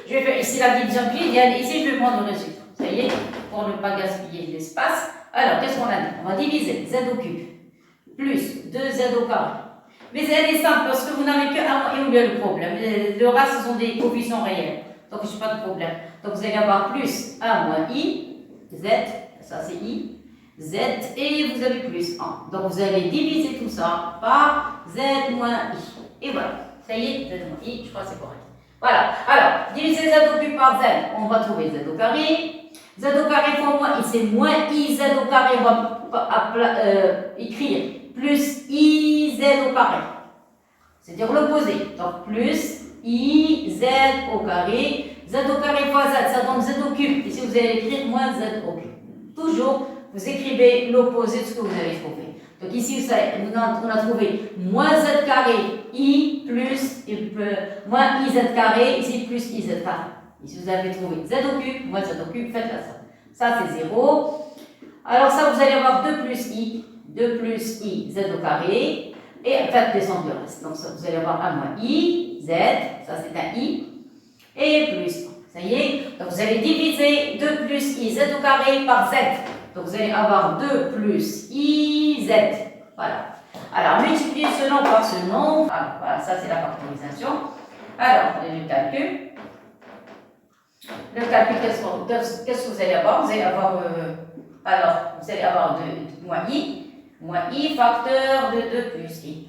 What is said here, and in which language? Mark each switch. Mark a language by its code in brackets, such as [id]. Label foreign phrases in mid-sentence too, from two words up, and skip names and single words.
[fr] Je vais faire ici la division euclidienne, ici je vais prendre le résultat, ça y est, pour ne pas gaspiller l'espace. Alors, qu'est-ce qu'on a dit? On va diviser z au cube plus 2z au carré. Mais elle est simple parce que vous n'avez que 1 et où il y a le problème. Le reste, ce sont des coefficients réels. Donc, je n'ai pas de problème. Donc, vous allez avoir plus 1 moins i, z, ça c'est i, z, et vous avez plus 1. Donc, vous allez diviser tout ça par z moins i. Et voilà. Ça y est, z moins i, je crois que c'est correct. Voilà. Alors, diviser z au cube par z, on va trouver z au carré. Z au carré fois moins i, c'est moins i z au carré, on va écrire plus i z au carré. C'est-à-dire l'opposé. Donc plus i z au carré. Z au carré fois z, ça donne z au cube. Ici, vous allez écrire moins z au cube. Toujours, vous écrivez l'opposé de ce que vous avez trouvé. Donc ici, on a trouvé moins z carré i plus moins i z carré, ici plus i z carré. Ici, vous avez trouvé z au cube, moins z au cube, faites la somme. Ça, c'est 0. Alors ça, vous allez avoir 2 plus i z au carré. Et faites descendre le reste. Donc ça, vous allez avoir 1 moins i, z, ça c'est un i, et plus 1. Ça y est. Donc vous allez diviser 2 plus i z au carré par z. Donc vous allez avoir 2 plus i z. Voilà. Alors multipliez ce nombre par ce nombre. Alors, voilà, ça c'est la factorisation. Alors, le calcul. Le calcul, qu'est-ce que vous allez avoir? Vous allez avoir, vous allez avoir 2 moins i facteur de 2 plus i.